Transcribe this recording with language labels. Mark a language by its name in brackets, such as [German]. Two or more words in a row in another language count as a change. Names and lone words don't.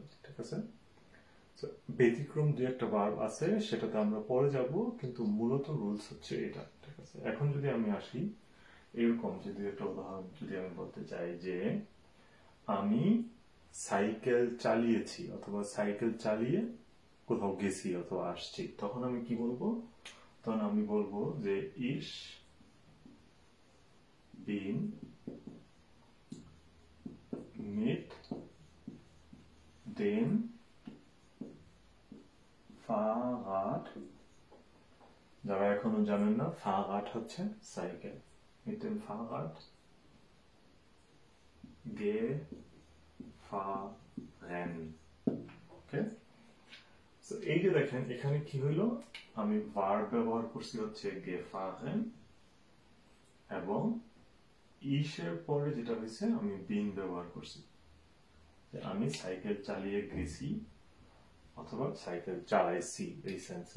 [Bangla] ঠিক আছে, ব্যতিক্রম দুই একটা ভার্ব আছে, সেটাতে আমরা পরে যাব, কিন্তু মূলত রুলস হচ্ছে এটা। ঠিক আছে, এখন যদি আমি আসি এরকম যে দুই একটা উদাহরণ যদি আমি বলতে চাই যে আমি সাইকেল চালিয়েছি অথবা সাইকেল চালিয়ে কোথাও গেছি অথবা আসছি, তখন আমি কি বলবো? তখন আমি বলবো যে [German] ich bin mit dem Fahrrad, [Bangla] যারা এখনো জানেন না, Fahrrad হচ্ছে সাইকেল, [German] mit dem Fahrrad gefahren। [Bangla] ওকে, তো এই যে দেখেন এখানে কি হইলো, আমি ভার্ব ব্যবহার করছি হচ্ছে gefahren, এবং ইসের পরে যেটা হয়েছে আমি বিন ব্যবহার করছি, যে আমি সাইকেল চালিয়ে গেছি অথবা সাইকেল চালাইছি এই সেন্সে।